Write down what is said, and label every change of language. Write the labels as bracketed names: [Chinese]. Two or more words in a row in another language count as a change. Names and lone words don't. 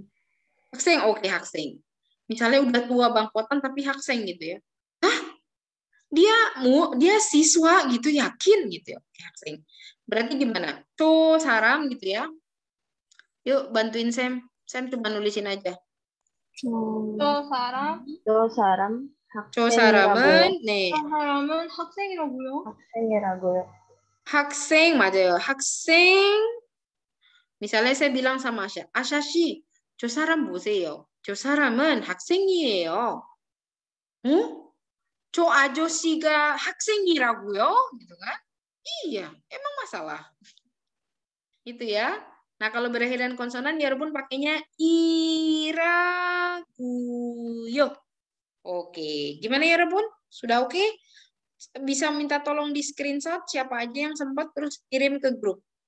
[Korean] Hakseng, oke, hakseng. [Indonesian] Misalnya udah tua bangkotan tapi hakseng gitu ya. Hah? Dia siswa gitu, yakin gitu ya. Oke, hakseng. Berarti gimana? Saram gitu ya. Yuk bantuin Sam. Sam coba nulisin aja. [Korean] 저 사람 사람은 네. 사람은 학생이라고요? 학생이라고요. 학생 맞아요. 학생. [Indonesian] Misalnya saya bilang sama Asya, Asya sih, [Korean] 저 사람 보세요. 저 사람은 학생이에요. 저 아저씨가 학생이라고요? [Indonesian] gitu kan? Iya, emang masalah. Itu ya. Nah, kalau berakhiran konsonan, ya Robun pakainya iraguyo. Oke, gimana ya Robun? Sudah oke? Bisa minta tolong di screenshot siapa aja yang sempat terus kirim ke grup.